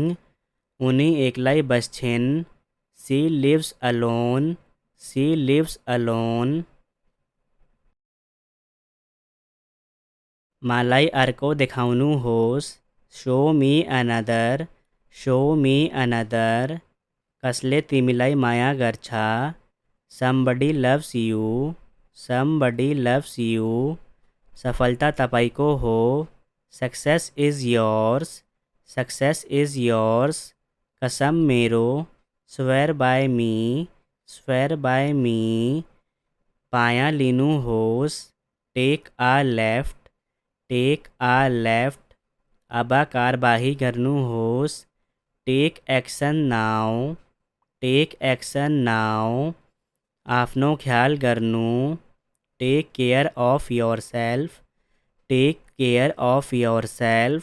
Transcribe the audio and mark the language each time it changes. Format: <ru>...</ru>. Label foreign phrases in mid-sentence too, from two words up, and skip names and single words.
<ne>उनी एक्लै बस्छिन्,</ne> <en>She lives alone.</en> <ne>मलाई अर्को देखाउनुहोस्,</ne> <en>Show me another.</en> <ne>कसले तिमीलाई माया गर्छ,</ne> <en>somebody loves you।</en> <ne>सफलता तपाईको हो,</ne> <en>Success is yours.</en> <ne>कसम मेरो,</ne> <en>Swear by me.</en> <ne>पाया लिनुहोस्,</ne> <en>Take a left.</en> <ne>अब कारबाही गर्नुहोस्,</ne> <en>Take action now.</en> <ne>आफ्नो ख्याल गर्नु,</ne> <en>Take care of yourself.</en>